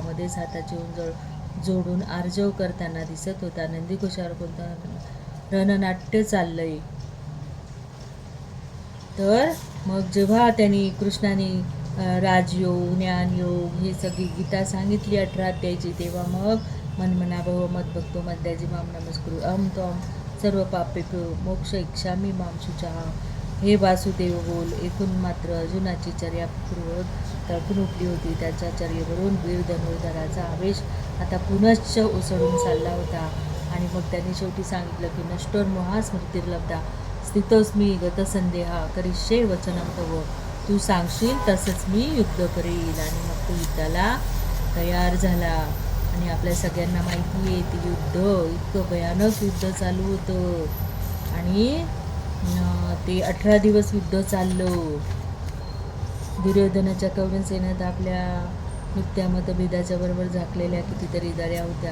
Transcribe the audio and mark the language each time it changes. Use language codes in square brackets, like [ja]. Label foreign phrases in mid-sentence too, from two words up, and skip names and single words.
[mr] मध्येच हाताची उंजळ जोडून आर्जव करताना दिसत होता. नंदीघोषावर कोणतं रणनाट्य चाललंय. तर मग जेव्हा त्यांनी कृष्णाने राजयोग, ज्ञानयोग ही सगळी गीता सांगितली 18 अध्यायची, तेव्हा मग [sa] मनमना भव मद भक्तो मद्याजी माम नमस्कुरु अहम त्वम सर्व पापेभ्यो मोक्ष इच्छामी माम शुचः. [mr] हे वासुदेव बोल. एकूण मात्र अर्जुनाची चर्या पूर्वक तळपून उठली होती. त्याच्या चर्येवरून वीर धनुर्धराचा आवेश आता पुनश्च ओसळून चालला होता. आणि मग त्यांनी शेवटी सांगितलं की [sa] नष्टोर मोहा स्मृतिर्लब्धा स्थितोस्मी गतसंदेहा करिष्ये वचनं तव. [mr] तू सांगशील तसंच मी युद्ध करेल. आणि मग तो युद्धाला तयार झाला. आणि आपल्या सगळ्यांना माहिती आहे ते युद्ध इतकं भयानक युद्ध चालू होतं. आणि ते 18 दिवस युद्ध चाललं. दुर्योधनाच्या कौरव सेनेत आपल्या नुकत्या मतभेदाच्या बरोबर झाकलेल्या कितीतरी दऱ्या होत्या.